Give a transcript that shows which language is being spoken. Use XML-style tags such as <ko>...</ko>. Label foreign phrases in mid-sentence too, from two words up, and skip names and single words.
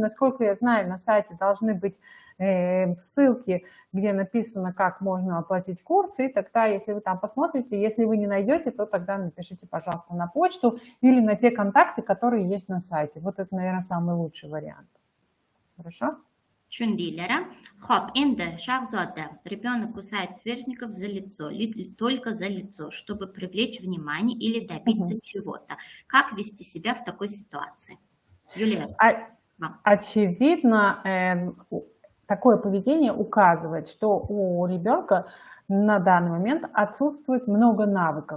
<ru>Насколько я знаю, на сайте должны быть ссылки, где написано, как можно оплатить курс, и тогда, если вы там посмотрите, если вы не найдете, то тогда напишите, пожалуйста, на почту или на те контакты, которые есть на сайте. Вот это, наверное, самый лучший вариант. Хорошо?</ru> <uz>Tushundinglar-a? Xo'p, endi Shahzoda,</uz> <ru>ребенок кусает сверстников за лицо, только за лицо, чтобы привлечь внимание или добиться чего-то. Как вести себя в такой ситуации? Юлия, вам. Очевидно, такое поведение указывает, что у ребенка на данный момент отсутствует много навыков.</ru>